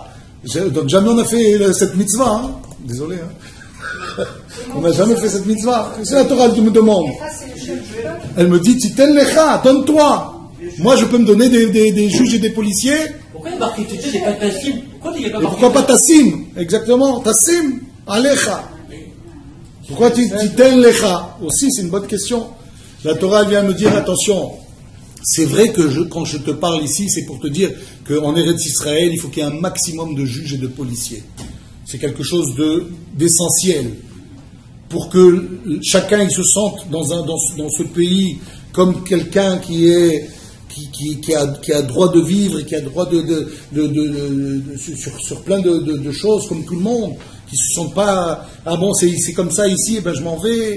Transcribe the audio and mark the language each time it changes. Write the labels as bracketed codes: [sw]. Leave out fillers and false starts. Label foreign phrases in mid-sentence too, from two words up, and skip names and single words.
[fr] Donc jamais on a fait cette mitzvah. Hein? Désolé. Hein? On n'a jamais fait cette mitzvah. C'est la Torah qui me demande. Elle me dit [he] תתן לך, [fr] donne-toi. Moi je peux me donner des juges et des policiers. Pourquoi il y a marqué Titen et pas Tassim? Pourquoi pas Tassim? Exactement. [he] תשים עליך. [fr] Pourquoi [he] תתן לך? [fr] Aussi c'est une bonne question. La Torah vient me dire attention. C'est vrai que quand je te parle ici, c'est pour te dire qu'en Eretz Israël, il faut qu'il y ait un maximum de juges et de policiers. C'est quelque chose d'essentiel. Pour que chacun il se sente dans ce pays comme quelqu'un qui a droit de vivre et qui a droit sur plein de choses comme tout le monde, qui ne se sentent pas ah bon c'est comme ça ici et ben je m'en vais.